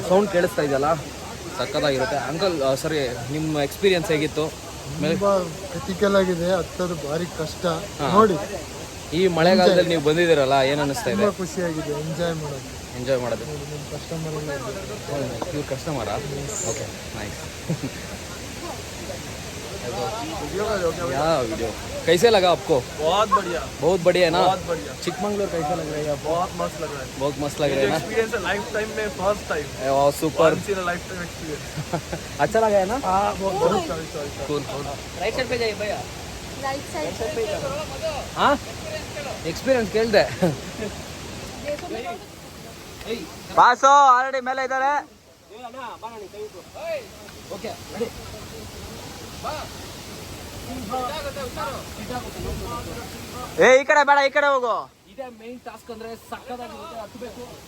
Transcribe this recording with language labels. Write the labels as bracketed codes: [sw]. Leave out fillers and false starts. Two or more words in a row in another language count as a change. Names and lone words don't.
[kn] ಸೌಂಡ್ ಕೇಳಿಸ್ತಾ ಇದೆಯಲ್ಲ, ಸಕ್ಕತ್ತಾಗಿರುತ್ತೆ. ಅಂಕಲ್ ಸರಿ, ನಿಮ್ಮ ಎಕ್ಸ್ಪೀರಿಯನ್ಸ್ ಹೇಗಿತ್ತು? ಕ್ರಿಟಿಕಲ್ ಆಗಿದೆ, ಹತ್ತೋದು ಭಾರಿ ಕಷ್ಟ. ನೋಡಿ ಈ ಮಳೆಗಾಲದಲ್ಲಿ ನೀವು ಬಂದಿದ್ದೀರಲ್ಲ, ಏನು ಅನ್ನಿಸ್ತಾ ಇದೆ? ಖುಷಿಯಾಗಿದೆ, ಎಂಜಾಯ್ ಮಾಡೋದು. ಇವ್ರು ಕಸ್ಟಮರಾ? [en] okay, nice. [hi] क्या वीडियो कैसे लगा आपको? बहुत बढ़िया, बहुत बढ़िया है ना? बहुत बढ़िया. चिकमंगलूर कैसा लग रहा है? बहुत मस्त लग रहा है. बहुत मस्त लग रहा है ना? एक्सपीरियंस है [en] life time [hi] में, [en] first time. [hi] सुपर, [en] once in a lifetime experience. [hi] अच्छा लगा है ना? हाँ बहुत. सॉरी कूल. [en] right side [hi] पे जाइए भैया. [en] right side [hi] पे. [kn] हाँ एक्सपीरियंस ಕೇಳಿದೆ. ಬಾಸು ಆಲ್ರೆಡಿ ಮೇಲೆ ಇದ್ದಾರೆ. ಓಕೆ ಏ ಈ ಕಡೆ ಬೇಡ, ಈ ಕಡೆ ಹೋಗು. ಇದೇ [en] main task [kn] ಅಂದ್ರೆ ಸಕ್ಕದಾಗಿರುತ್ತೆ, ಹತ್ಬೇಕು.